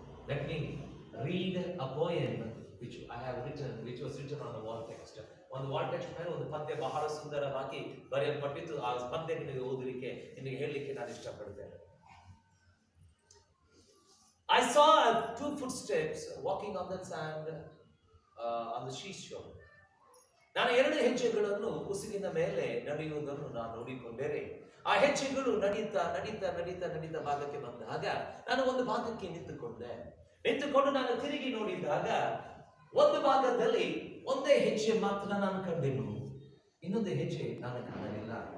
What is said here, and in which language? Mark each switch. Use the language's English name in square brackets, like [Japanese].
[English] Let me read a poem which I have written, which was written on the wall text. [Kannada] ಒಂದು wall text ಮೇಲೆ ಒಂದು ಪದ್ಯ ಬಹಳ ಸುಂದರವಾಗಿ ಬರೆಯಲ್ಪಟ್ಟಿದ್ದು. ಆ ಪದ್ಯ ನಿಮಗೆ ಓದಲಿಕ್ಕೆ, ನಿಮಗೆ ಹೇಳಲಿಕ್ಕೆ ನಾನು ಇಷ್ಟಪಡ್ತೇನೆ. [English] I saw two footsteps walking on the sand on the seashore. [Kannada] ನಾನು ಎರಡು ಹೆಜ್ಜೆಗಳನ್ನು ಉಸುಗಿನ ಮೇಲೆ ನಡೆಯುವುದನ್ನು ನಾನು ನೋಡಿಕೊಂಡರೆ, ಆ ಹೆಜ್ಜೆಗಳು ನಡೀತಾ ನಡೀತಾ ನಡೀತಾ ನಡೀತಾ ಭಾಗಕ್ಕೆ ಬಂದಾಗ ನಾನು ಒಂದು ಭಾಗಕ್ಕೆ ನಿಂತುಕೊಂಡು ನಾನು ತಿರುಗಿ ನೋಡಿದಾಗ ಒಂದು ಭಾಗದಲ್ಲಿ ಒಂದೇ ಹೆಜ್ಜೆ ಮಾತ್ರ ನಾನು ಕಂಡೆನು, ಇನ್ನೊಂದು ಹೆಜ್ಜೆ ನಾನು ಕಾಣಲಿಲ್ಲ.